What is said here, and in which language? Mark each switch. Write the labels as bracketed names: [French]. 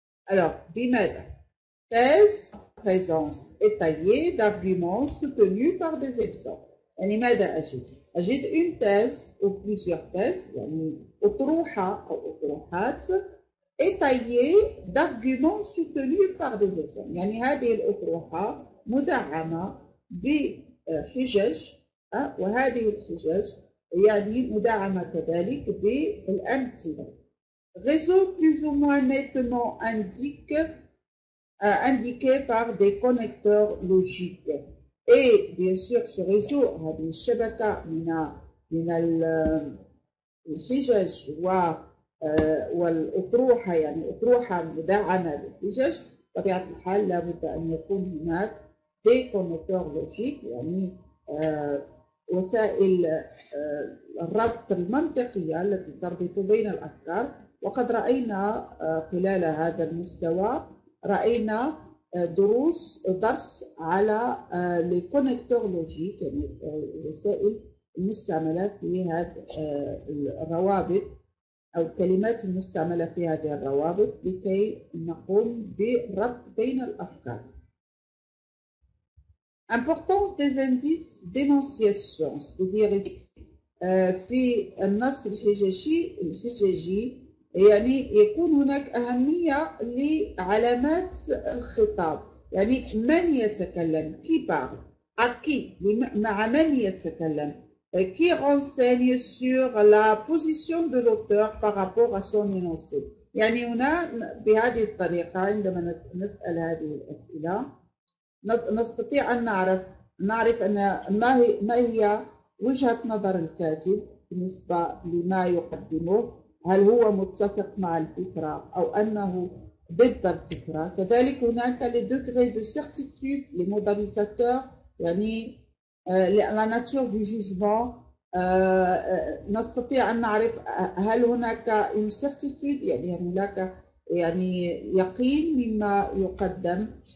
[French] Alors [Arabic] بماذا؟ [French] thèse, présence étayée d'arguments soutenus par des exemples. [Arabic] يعني ماذا أجد؟ أجد [French] une thèse ou plusieurs thèses [Arabic] يعني أطروحة أو أطروحات [French] étayée d'arguments soutenus par des exemples. [Arabic] يعني هذه الأطروحة مدعمة بحجج وهذه الحجج يعني مدعمة كذلك بالأمثلة. [French] Réseau plus ou moins nettement indiqué par des connecteurs logiques. Et bien sûr ce réseau [Arabic] هذه الشبكة من الحجج والأطروحة يعني أطروحة مدعمة بالحجج، بطبيعة الحال لابد أن يكون هناك [French] des connecteurs logiques [Arabic] يعني وسائل الربط المنطقية التي تربط بين الأفكار. وقد رأينا خلال هذا المستوى رأينا درس على [French] لي كونيكتور لوجيك [Arabic] يعني الوسائل المستعملة في هذه الروابط أو الكلمات المستعملة في هذه الروابط لكي نقوم بربط بين الأفكار. [French] Importance des indices d'énonciation, c'est-à-dire [Arabic] في النص الحجاجي يعني يكون هناك أهمية لعلامات الخطاب، يعني من يتكلم [French] qui parle à qui [Arabic] مع من يتكلم [French] qui renseigne sur la position de l'auteur par rapport à son énoncé. [Arabic] يعني هنا بهذه الطريقة عندما نسأل هذه الأسئلة نستطيع أن نعرف أن ما هي وجهة نظر الكاتب بالنسبة لما يقدمه، هل هو متفق مع الفكرة أو أنه ضد الفكرة. كذلك هناك [French] les degrés de certitude, les modalisateurs [Arabic] يعني [French] la nature du jugement. [Arabic] نستطيع أن نعرف هل هناك [French] une certitude [Arabic] يعني هناك يعني يقين مما يقدم.